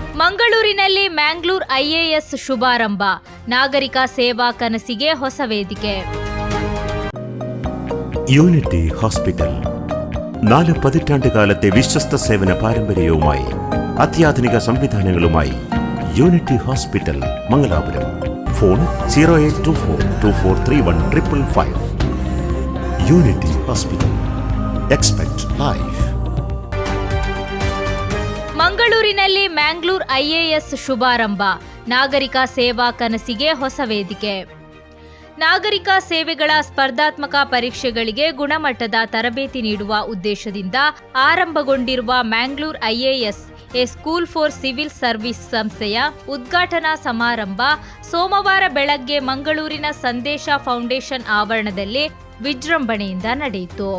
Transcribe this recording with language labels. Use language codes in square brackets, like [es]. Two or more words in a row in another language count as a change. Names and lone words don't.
[kn] ಮಂಗಳೂರಿನಲ್ಲಿ ಮ್ಯಾಂಗ್ಳೂರ್ ಐಎಎಸ್ ಶುಭಾರಂಭ. ನಾಗರಿಕ ಸೇವಾ ಕನಸಿಗೆ ಹೊಸ ವೇದಿಕೆ. [ml] യൂണിറ്റി ഹോസ്പിറ്റൽ 4 പതിറ്റാണ്ടുകാലത്തെ വിശ്വസ്ത സേവന പാരമ്പര്യവുമായി അത്യാധുനിക സംവിധാനങ്ങളുമായി യൂണിറ്റി ഹോസ്പിറ്റൽ മംഗലാപുരം. ഫോൺ 0824243155. യൂണിറ്റി ഹോസ്പിറ്റൽ. [en] expect life. [kn] ಮಂಗಳೂರಿನಲ್ಲಿ ಮ್ಯಾಂಗ್ಳೂರ್ ಐಎಎಸ್ ಶುಭಾರಂಭ. ನಾಗರಿಕ ಸೇವಾ ಕನಸಿಗೆ ಹೊಸ ವೇದಿಕೆ. ನಾಗರಿಕ ಸೇವೆಗಳ ಸ್ಪರ್ಧಾತ್ಮಕ ಪರೀಕ್ಷೆಗಳಿಗೆ ಗುಣಮಟ್ಟದ ತರಬೇತಿ ನೀಡುವ ಉದ್ದೇಶದಿಂದ ಆರಂಭಗೊಂಡಿರುವ ಮ್ಯಾಂಗ್ಳೂರ್ ಐಎಎಸ್ ಎ ಸ್ಕೂಲ್ ಫಾರ್ ಸಿವಿಲ್ ಸರ್ವಿಸ್ ಸಂಸ್ಥೆಯ ಉದ್ಘಾಟನಾ ಸಮಾರಂಭ ಸೋಮವಾರ ಬೆಳಗ್ಗೆ ಮಂಗಳೂರಿನ ಸಂದೇಶ ಫೌಂಡೇಶನ್ ಆವರಣದಲ್ಲಿ ವಿಜೃಂಭಣೆಯಿಂದ ನಡೆಯಿತು.